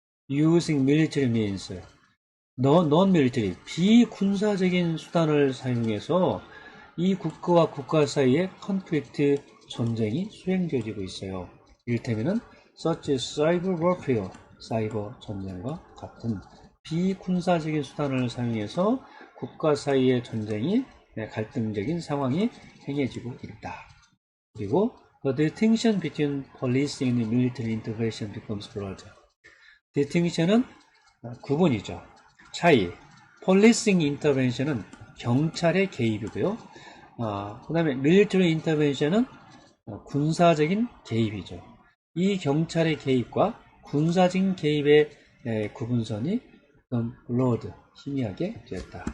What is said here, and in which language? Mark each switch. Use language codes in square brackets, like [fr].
[en] using military means, non-military, [ko] 비군사적인 수단을 사용해서 이 국가와 국가 사이에 conflict, 전쟁이 수행되어지고 있어요. 이를테면은 [en] such cyber warfare, [ko] 사이버 전쟁과 같은 비군사적인 수단을 사용해서 국가 사이의 전쟁이 갈등적인 상황이 행해지고 있다. 그리고 [en] the distinction between policing and military intervention becomes blurred. [ko] distinction은 구분이죠. 차이. policing intervention은 경찰의 개입이고요. 그 다음에 military intervention은 군사적인 개입이죠. 이 경찰의 개입과 군사적인 개입의 구분선이 blurred, 희미하게 되었다.